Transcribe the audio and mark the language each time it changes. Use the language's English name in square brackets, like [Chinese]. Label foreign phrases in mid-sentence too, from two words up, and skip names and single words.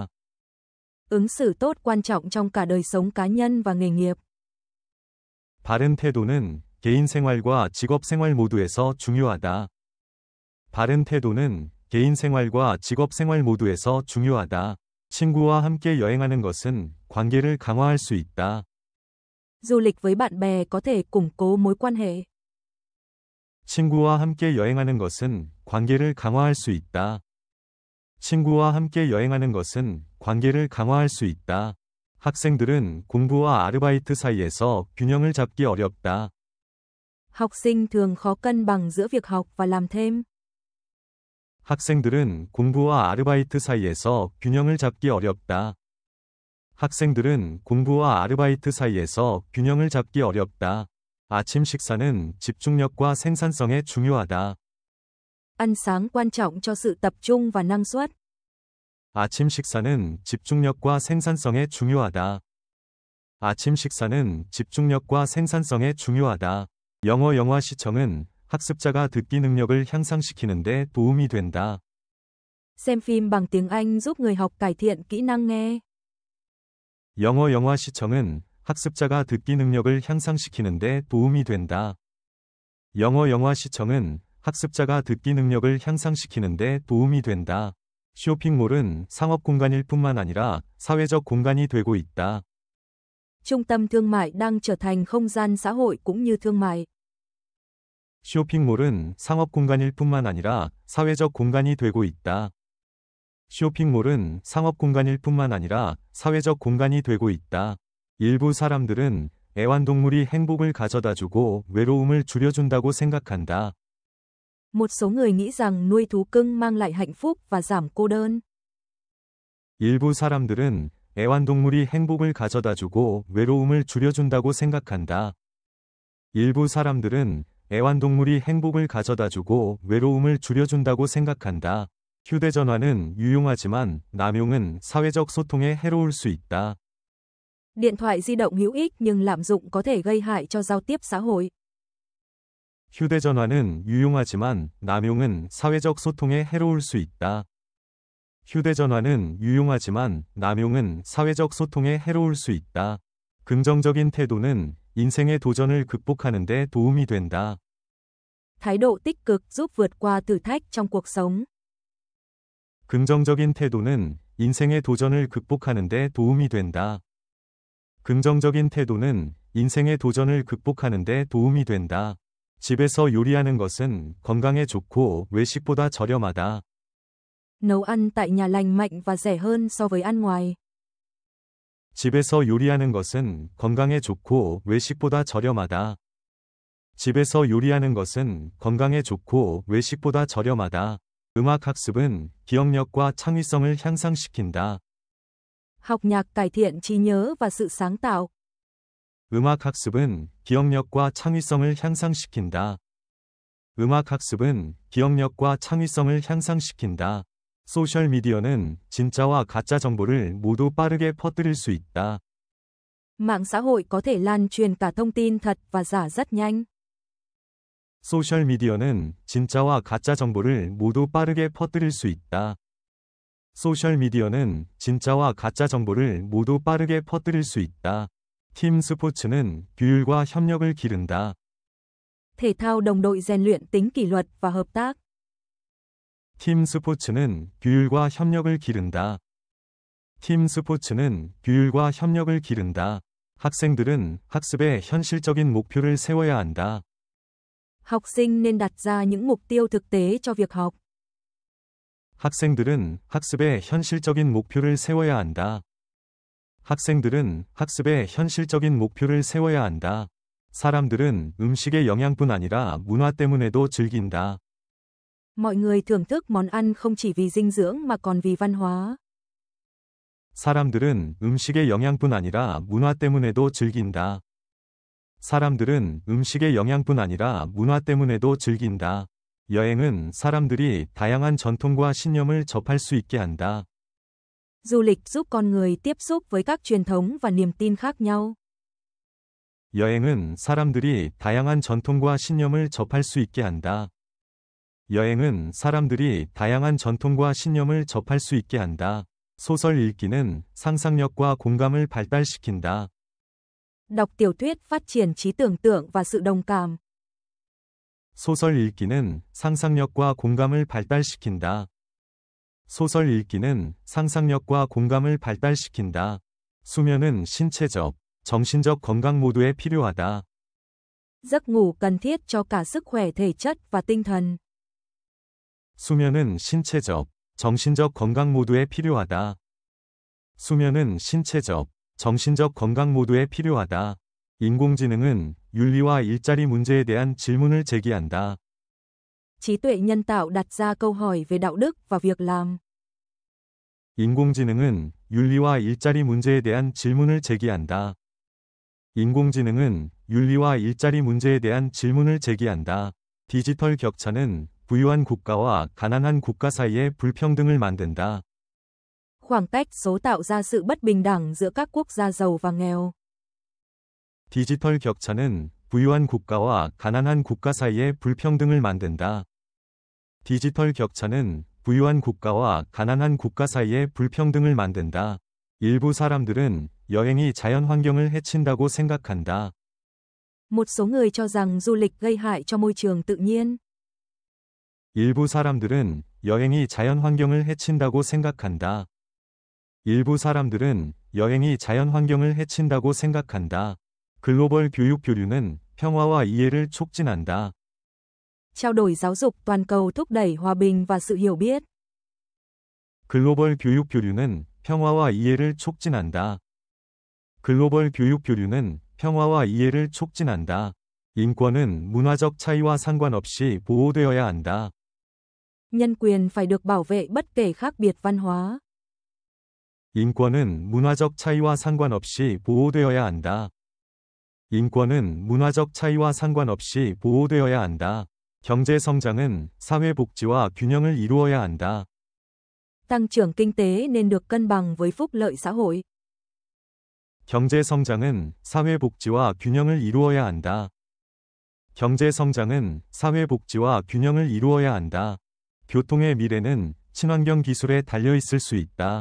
[Vietnamese] Ứng xử tốt quan trọng trong cả đời sống cá nhân và nghề nghiệp. [Korean] 바른 태도는 개인 생활과 직업 생활 모두에서 중요하다. 바른 태도는 개인 생활과 직업 생활 모두에서 중요하다. 친구와 함께 여행하는 것은 관계를 강화할 수 있다. [Vietnamese] Du lịch với bạn bè có thể củng cố mối quan hệ. [Korean] 친구와 함께 여행하는 것은 관계를 강화할 수 있다. 친구와 함께 여행하는 것은 관계를 강화할 수 있다. 학생들은 공부와 아르바이트 사이에서 균형을 잡기 어렵다. [Vietnamese] Học sinh thường khó cân bằng giữa việc học và làm thêm. [Korean] 학생들은 공부와 아르바이트 사이에서 균형을 잡기 어렵다. 학생들은 공부와 아르바이트 사이에서 균형을 잡기 어렵다. 아침 식사는 집중력과 생산성에 중요하다. [Vietnamese] Ăn sáng quan trọng cho sự tập trung và năng suất. [Korean] 아침 식사는 집중력과 생산성에 중요하다. 아침 식사는 집중력과 생산성에 중요하다. 영화 시청은 학습자가 듣기 능력을 향상시키는 데 도움이 된다. [Vietnamese] Xem phim bằng tiếng Anh giúp người học cải thiện kỹ năng nghe. [Korean] 영화 시청은 학습자가 듣기 능력을 향상시키는 데 도움이 된다. 영화 시청은 학습자가 듣기 능력을 향상시키는 데 도움이 된다. 쇼핑몰은 상업 공간일 뿐만 아니라 사회적 공간이 되고 있다. [Vietnamese] Trung tâm thương mại đang trở thành không gian xã hội cũng như thương mại. [Korean] 쇼핑몰은 상업 공간일 뿐만 아니라 사회적 공간이 되고 있다. 쇼핑몰은 상업 공간일 뿐만 아니라 사회적 공간이 되고 있다. 일부 사람들은 애완동물이 행복을 가져다주고 외로움을 줄여준다고 생각한다. [Vietnamese] Một số người nghĩ rằng nuôi thú cưng mang lại hạnh phúc và giảm cô đơn. [Korean] 일부 사람들은 애완동물이 행복을 가져다주고 외로움을 줄여준다고 생각한다. 일부 사람들은 애완동물이 행복을 가져다주고 외로움을 줄여준다고 생각한다. 휴대전화는 유용하지만 남용은 사회적 소통에 해로울 수 있다. [Vietnamese] Điện thoại di động hữu ích nhưng lạm dụng có thể gây hại cho giao tiếp xã hội. [Korean] 휴대전화는 유용하지만 남용은 사회적 소통에 해로울 수 있다. 휴대전화는 유용하지만 남용은 사회적 소통에 해로울 수 있다. 긍정적인 태도는 인생의 도전을 극복하는 데 도움이 된다. [Vietnamese] Thái độ tích cực giúp vượt qua thử thách trong cuộc sống. [Korean] 긍정적인 태도는 인생의 도전을 극복하는 데 도움이 된다. 긍정적인 태도는 인생의 도전을 극복하는 데 도움이 된다. 집에서 요리하는 것은 건강에 좋고 외식보다 저렴하다. [Vietnamese] Nấu ăn tại nhà lành mạnh và rẻ hơn so với ăn ngoài. [Korean] 집에서 요리하는 것은 건강에 좋고 외식보다 저렴하다. 집에서 요리하는 것은 건강에 좋고 외식보다 저렴하다. 음악학습은 기억력과 창의성을 향상시킨다. [Vietnamese] Học nhạc cải thiện trí nhớ và sự sáng tạo. [Korean] 음악학습은 기억력과 창의성을 향상시킨다. 음악학습은 기억력과 창의성을 향상시킨다. 소셜미디어는 진짜와 가짜 정보를 모두 빠르게 퍼뜨릴 수 있다. [Vietnamese] Mạng xã hội có thể lan truyền cả thông tin thật và giả rất nhanh. [Korean] 소셜미디어는 진짜와 가짜 정보를 모두 빠르게 퍼뜨릴 수 있다. 소셜미디어는 진짜와 가짜 정보를 모두 빠르게 퍼뜨릴 수 있다. 팀 스포츠는 규율과 협력을 기른다. [Vietnamese] Thể thao đồng đội rèn luyện tính kỷ luật và hợp tác. [Korean] 팀 스포츠는 규율과 협력을 기른다. 팀 스포츠는 규율과 협력을 기른다. 학생들은 학습에 현실적인 목표를 세워야 한다. [Vietnamese] Học sinh nên đặt ra những mục tiêu thực tế cho việc học. [Korean] 학생들은 학습에 현실적인 목표를 세워야 한다. 학생들은 학습에 현실적인 목표를 세워야 한다. 사람들은 음식의 영양뿐 아니라 문화 때문에도 즐긴다. [Vietnamese] Mọi người thưởng thức món ăn không chỉ vì dinh dưỡng mà còn vì văn hóa. [Korean] 사람들은 음식의 영양뿐 아니라 문화 때문에도 즐긴다. 사람들은 음식의 영양뿐 아니라 문화 때문에도 즐긴다. 여행은 사람들이 다양한 전통과 신념을 접할 수 있게 한다. [Vietnamese] Du lịch giúp con người tiếp xúc với các truyền thống và niềm tin khác nhau. [Korean] 여행은 사람들이 다양한 전통과 신념을 접할 수 있게 한다. 여행은 사람들이 다양한 전통과 신념을 접할 수 있게 한다. 소설 읽기는 상상력과 공감을 발달시킨다. [Vietnamese] Đọc tiểu thuyết phát triển trí tưởng tượng và sự đồng cảm. [Korean] 소설 읽기는 상상력과 공감을 발달시킨다. 소설 읽기는 상상력과 공감을 발달시킨다. 수면은 신체적, 정신적 건강 모두에 필요하다. [Vietnamese] Giấc ngủ cần thiết cho cả sức khỏe thể chất và tinh thần. [Korean] 수면은 신체적, 정신적 건강 모두에 필요하다. 수면은 신체적, 정신적 건강 모두에 필요하다. 인공지능은 윤리와 일자리 문제에 대한 질문을 제기한다. [Vietnamese] Trí tuệ nhân tạo đặt ra câu hỏi về đạo đức và việc làm. [Korean] 인공지능은 윤리와 일자리 문제에 대한 질문을 제기한다. 인공지능은 윤리와 일자리 문제에 대한 질문을 제기한다. 디지털 격차는 부유한 국가와 가난한 국가 사이의 불평등을 만든다. [Vietnamese] Khoảng cách số tạo ra sự bất bình đẳng giữa các quốc gia giàu và nghèo. [Korean] 디지털 격차는 부유한 국가와 가난한 국가 사이의 불평등을 만든다. 디지털 격차는 부유한 국가와 가난한 국가 사이의 불평등을 만든다. 일부 사람들은 여행이 자연 환경을 해친다고 생각한다. [Vietnamese] Một số người cho rằng du lịch gây hại cho môi trường tự nhiên. [Korean] 일부 사람들은 여행이 자연 환경을 해친다고 생각한다. 일부 사람들은 여행이 자연 환경을 해친다고 생각한다. 글로벌 교육 교류는 평화와 이해를 촉진한다. [Vietnamese] Trao đổi giáo dục toàn cầu thúc đẩy hòa bình và sự hiểu biết. [Korean] 글로벌 교육 교류는 평화와 이해를 촉진한다. 글로벌 교육 교류는 평화와 이해를 촉진한다. 인권은 문화적 차이와 상관없이 보호되어야 한다. [Vietnamese] Nhân quyền phải được bảo vệ bất kể khác biệt văn hóa. [Korean] 인권은 문화적 차이와 상관없이 보호되어야 한다. 인권은 문화적 차이와 상관없이 보호되어야 한다. 경제 성장은 사회 복지와 균형을 이루어야 한다. [Vietnamese] Tăng trưởng kinh tế nên được cân bằng với phúc lợi xã hội. [Korean] 경제 성장은 사회 복지와 균형을 이루어야 한다. 경제 성장은 사회 복지와 균형을 이루어야 한다. 교통의 미래는 친환경 기술에 달려 있을 수 있다.